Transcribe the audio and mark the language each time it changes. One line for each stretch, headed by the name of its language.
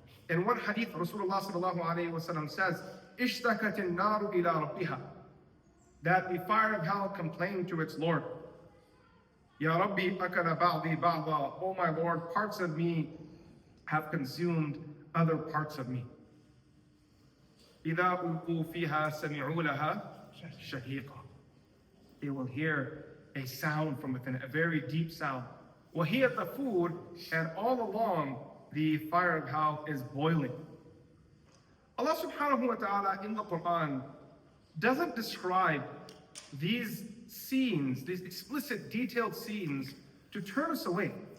English: In one hadith, Rasulullah sallallahu alayhi wa sallam says,
Arabic: اشتكت النار إلى ربها,
English: that the fire of hell complained to its Lord.
Arabic: Ya Rabbi akala ba'di ba'da,
English: oh my Lord, parts of me have consumed other parts of me.
Arabic: إذا ألقوا فيها سمعوا لها شهيقا.
English: They will hear a sound from within, a very deep sound.
Arabic: وهي تفور,
English: and all along the fire of hell is boiling. Allah subhanahu wa ta'ala in the Quran doesn't describe these scenes, these explicit detailed scenes, to turn us away.